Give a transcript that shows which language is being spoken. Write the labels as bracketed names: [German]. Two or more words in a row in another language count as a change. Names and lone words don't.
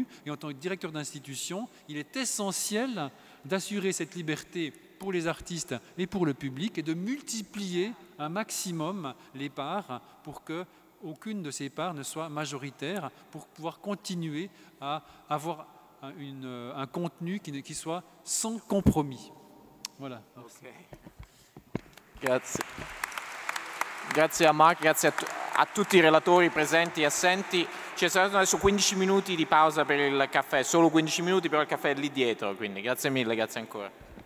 [French] Et en tant que directeur d'institution, il est essentiel d'assurer cette liberté pour les artistes et pour le public et de multiplier un maximum les parts pour que aucune de ces parts ne soit majoritaire, pour pouvoir continuer à avoir un contenu qui soit sans compromis. Voilà. [Italian] Okay. Grazie. Grazie a Marc, grazie a tutti i relatori presenti e assenti. Ci saranno adesso 15 minuti di pausa per il caffè, solo 15 minuti, però il caffè è lì dietro, quindi grazie mille, grazie ancora.